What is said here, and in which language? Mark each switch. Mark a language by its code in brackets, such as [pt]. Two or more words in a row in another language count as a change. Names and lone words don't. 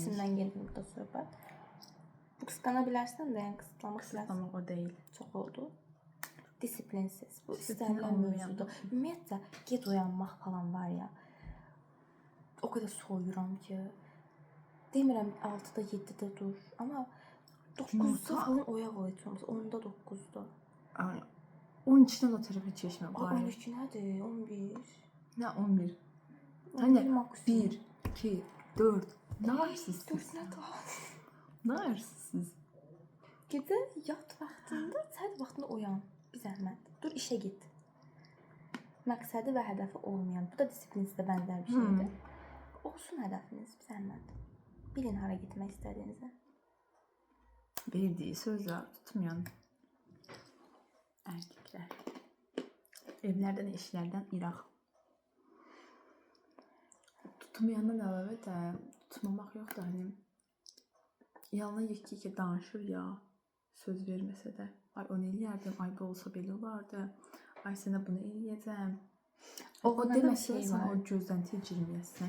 [az] içindən gelir burada söhbət. Bu qısqana bilərsən də, yəni qısıtlamaq biraz Kısıtlamaq o deyil. çox oldu. Disiplinsiz. Bu Disiplin istənilən olmayan. mövzudur. Ümumiyyətlə gec oyanmaq falan var ya. O qədər soyuram ki. Demirəm 6-da 7-də dur, amma 9-da falan oyaq olacağım. 10-da 9-da. [tr] Ay, 12'den o tarafa çeşme Ay bari. [az] 12 nədir? 11. [tr] Ne 11? [az] 11 Hani maksimum. [tr] 1, 2, 4. Ne yaparsınız [az] Dur [tr] siz? [az] nə daha? [tr] Ne yaparsınız siz? [az] Gecə yat vaxtında, səhər vaxtında oyan. Bir zəhmət. Dur işə get. Məqsədi və hədəfi olmayan. Bu da disiplinsizə bənzər bir şeydir. Olsun hədəfiniz, bir zəhmət. Bilin hara getmək istədiyinizi. [tr] Verdiği sözler tutmayan erkekler. Evlerden, eşlerden irak. [az] Tutmayandan əlavə də tutmamaq yox da hani yanına yekə danışır ya, söz verməsə də. Ay onu eləyərdim, ay bu olsa belə olardı. Ay sənə bunu eləyəcəm. O Onlarda bir deməsə şey sən var. o gözləntiyə girməyəsən.